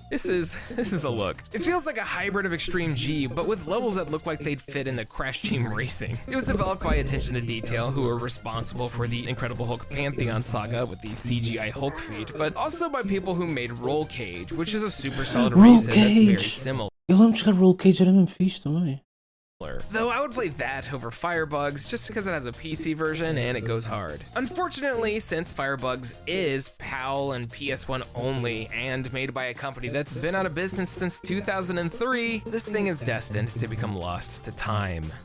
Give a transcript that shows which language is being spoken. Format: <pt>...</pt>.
<en>This is a look. It feels like a hybrid of Extreme G, but with levels that look like they'd fit into Crash Team Racing. It was developed by Attention to Detail, who were responsible for the Incredible Hulk Pantheon saga with the CGI Hulk feat, but also by people who made Roll Cage, which is a super solid Roll racer that's very Cage. similar.</en> <pt>Eu lembro de jogar Roll Cage, era mesmo fixe também.</pt> <en>Though I would play that over Firebugs just because it has a PC version and it goes hard. Unfortunately, since Firebugs is PAL and PS1 only and made by a company that's been out of business since 2003, this thing is destined to become lost to time.</en>